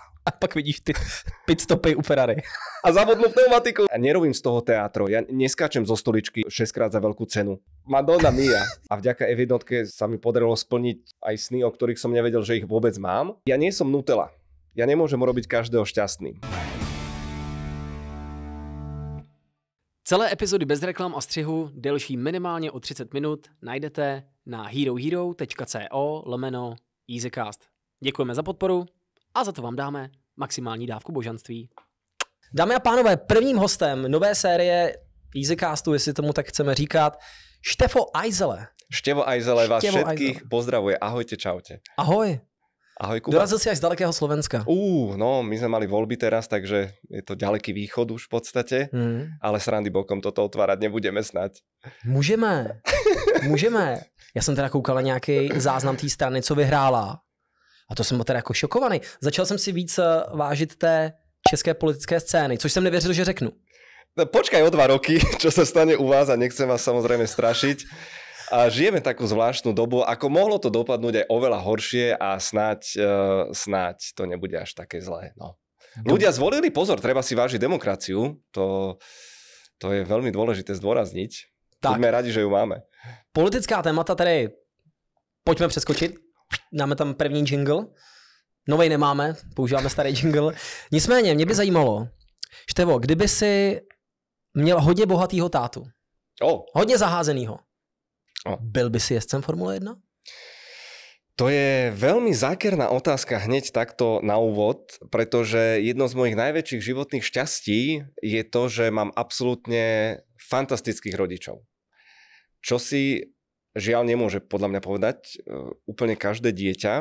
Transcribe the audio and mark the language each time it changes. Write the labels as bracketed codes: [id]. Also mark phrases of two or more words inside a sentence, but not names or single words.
[cs] A pak vidíš ty pitstopy u Ferrari. [sk] A zavodnú pneumatiku. A nerobím z toho teátro. Ja neskáčem zo stoličky 6-krát za veľkú cenu. [it] Madonna mia. [sk] A vďaka F1 sa mi podarilo splniť aj sny, o ktorých som nevedel, že ich vôbec mám. Ja nie som Nutella. Ja nemôžem robiť každého šťastným. [cs] Celé epizody bez reklam a střihu, delší minimálně o 30 minut, najdete na herohero.co/EasyCast. Děkujeme za podporu a za to vám dáme maximální dávku božanství. Dámy a pánové, prvním hostem nové série EasyCastu, jestli tomu tak chceme říkat, Štefo Ajzele. [sk] Števo Ajzele vás všetkých pozdravuje. Ahojte, čaute. Ahoj. Ahoj, Kuba. [cs] Dorazil si až z dalekého Slovenska. [sk] No, my sme mali voľby teraz, takže je to ďaleký východ už v podstate, ale srandy bokom toto otvárať nebudeme snať. [cs] Můžeme. Já jsem teda koukal na nějaký záznam té strany, co vyhrála. A to jsem byl teda jako šokovaný. Začal jsem si víc vážit té české politické scény, což jsem nevěřil, že řeknu. [sk] Počkaj o 2 roky, čo sa stane u vás, a nechcem vás samozrejme strašiť. A žijeme takú zvláštnu dobu, ako mohlo to dopadnúť aj oveľa horšie a snáď to nebude až také zlé. No. Ľudia zvolili, pozor, treba si vážiť demokraciu, to je veľmi dôležité zdôrazniť. Buďme radi, že ju máme. [cs] Politická témata tedy pojďme přeskočit. Dáme tam první jingle. Novej nemáme, používáme starý jingle. Nicméně, mě by zajímalo, Števo, kdyby si měl hodně bohatýho tátu, hodně zaházenýho, byl by si jezdcem Formule 1? [sk] To je veľmi zákerná otázka hneď takto na úvod, pretože jedno z mojich najväčších životných šťastí je to, že mám absolútne fantastických rodičov. Čo si žiaľ nemôže podľa mňa povedať úplne každé dieťa.